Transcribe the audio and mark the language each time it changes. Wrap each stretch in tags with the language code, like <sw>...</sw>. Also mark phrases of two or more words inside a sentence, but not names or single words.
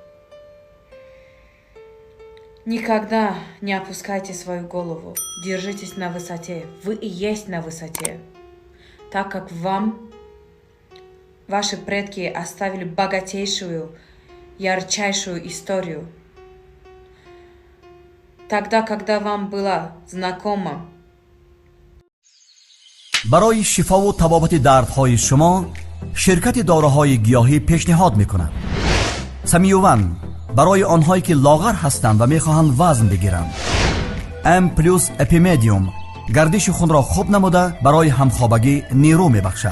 <ru>Никогда не опускайте свою голову, держитесь на высоте, вы и есть на высоте, так как вам ваши предки оставили богатейшую, ярчайшую историю. Тогда, когда вам было знакомо</ru> <tg>برای شفا و تبابت دردهای شما شرکت داروهای گیاهی پیشنهاد میکند. سمیوون برای آنهایی که لاغر هستند و میخواهند وزن بگیرند. ام پلوس اپیمدیوم گردش خون را خوب نموده برای همخوابگی نیرو میبخشد.</tg>